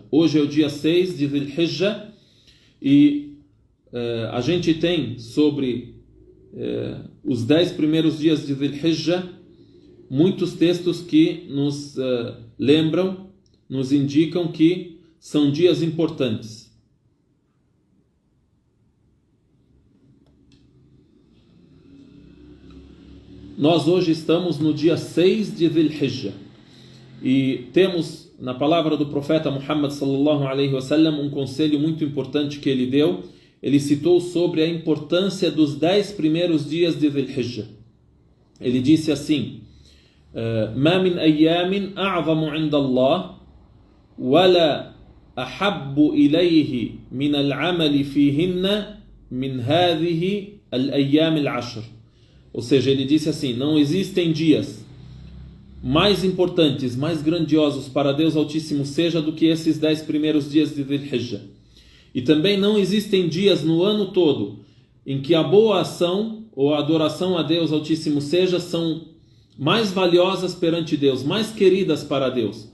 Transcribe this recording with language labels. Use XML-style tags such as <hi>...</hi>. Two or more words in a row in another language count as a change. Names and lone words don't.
<pt>Hoje é o dia 6 de Dhil Hijjah e a gente tem sobre os 10 primeiros dias de Dhil Hijjah muitos textos que nos lembram, nos indicam que são dias importantes. Nós hoje estamos no dia 6 de Dhil Hijjah e temos na palavra do profeta Muhammad</pt> <ar>صلى الله عليه وسلم</ar> <pt>um conselho muito importante que ele deu. Ele citou sobre a importância dos 10 primeiros dias de Dhil Hijjah. Ele disse assim:</pt> <ar>ما من أيام أعظم عند الله ولا أحب إليه من العمل فيهن من هذه الأيام العشر.</ar> <pt>Ou seja, ele disse assim: não existem dias mais importantes, mais grandiosos para Deus Altíssimo seja do que esses 10 primeiros dias de Dhil Hijjah. E também não existem dias no ano todo em que a boa ação ou a adoração a Deus Altíssimo seja são mais valiosas perante Deus, mais queridas para Deus.</pt>